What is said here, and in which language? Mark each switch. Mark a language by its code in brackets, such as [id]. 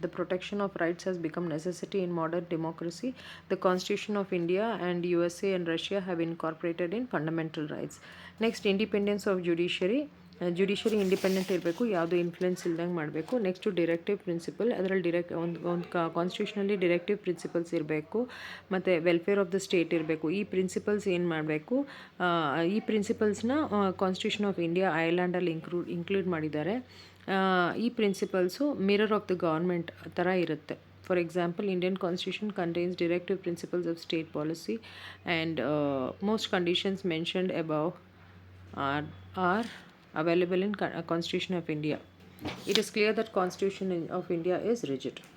[en] The protection of rights has become necessity in modern democracy. The constitution of India and USA and Russia have incorporated in fundamental rights. [kn] Next independence of judiciary independent ಇರಬೇಕು, ಯಾವುದೂ influence ಇಲ್ದಂಗೆ ಮಾಡಬೇಕು. Next directive principal, ಅದರಲ್ಲಿ ಒಂದು ಕಾನ್ಸ್ಟಿಟ್ಯೂಷನಲ್ಲಿ directive principles ಇರಬೇಕು, ಮತ್ತು welfare of the state ಇರಬೇಕು. ಈ ಪ್ರಿನ್ಸಿಪಲ್ಸ್ ಏನು ಮಾಡಬೇಕು, ಈ ಪ್ರಿನ್ಸಿಪಲ್ಸ್ನ ಕಾನ್ಸ್ಟಿಟ್ಯೂಷನ್ ಆಫ್ ಇಂಡಿಯಾ ಐರ್ಲ್ಯಾಂಡಲ್ಲಿ ಇನ್ಕ್ಲೂಡ್ ಮಾಡಿದ್ದಾರೆ. ಈ principles mirror of the government ಥರ ಇರುತ್ತೆ. [en] For example, Indian constitution contains directive principles of state policy, and most conditions mentioned above are available in constitution of India. It is clear that constitution of India is rigid.